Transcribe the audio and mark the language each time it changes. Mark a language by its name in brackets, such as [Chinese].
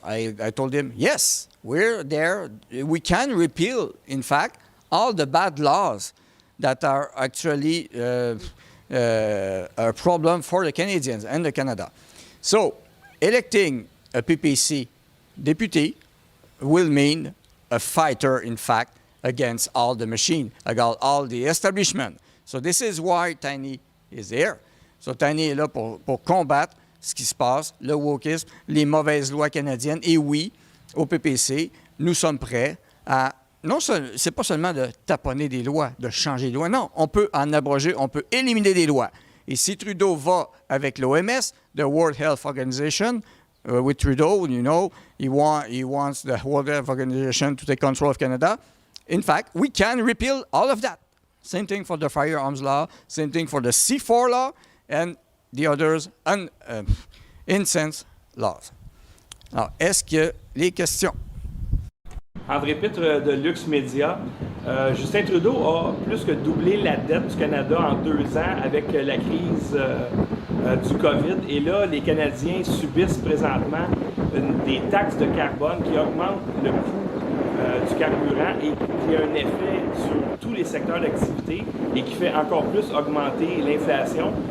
[English] I told him, yes, we're there. We can repeal, in fact, all the bad laws that are actually a problem for the Canadians and the Canada. So, electing a PPC deputy will mean a fighter, in fact, against all the machine, against all the establishment. So this is why Tani is here. [French] So Tani est là pour combattre ce qui se passe, le wokisme, les mauvaises lois canadiennes. Et oui, au PPC, nous sommes prêts à... c'est pas seulement de taponner des lois, de changer des lois. Non, on peut en abroger, on peut éliminer des lois. Et si Trudeau va avec l'OMS, [English] the World Health Organization, with Trudeau, he wants the World Health Organization to take control of Canada. In fact, we can repeal all of that. Same thing for the firearms law, same thing for the C4 law, and the others incense laws. [French] Alors, est-ce qu'il y a les questions? André Pitre de Lux Media. Justin Trudeau a plus que doublé la dette du Canada en 2 ans avec la crise du COVID. Et là, les Canadiens subissent présentement des taxes de carbone qui augmentent le coût du carburant et qui a un effet sur tous les secteurs d'activité et qui fait encore plus augmenter l'inflation.